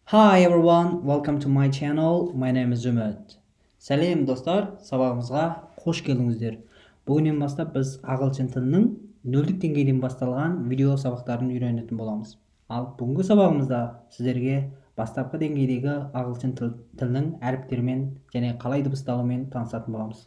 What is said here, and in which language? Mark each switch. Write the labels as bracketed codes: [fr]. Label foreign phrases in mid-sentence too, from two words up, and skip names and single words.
[en] Hi everyone, welcome to my channel. My name is Umut. [kk] Сәлем достар, сабағымызға қош келдіңіздер. Бүгіннен бастап біз ағылшын тілінің нөлдік деңгейден басталған видео сабақтарын үйренетін боламыз. Ал бүгінгі сабағымызда сіздерге бастапқы деңгейдегі ағылшын тілінің әріптерімен және қалай дыбысталуымен танысатын боламыз.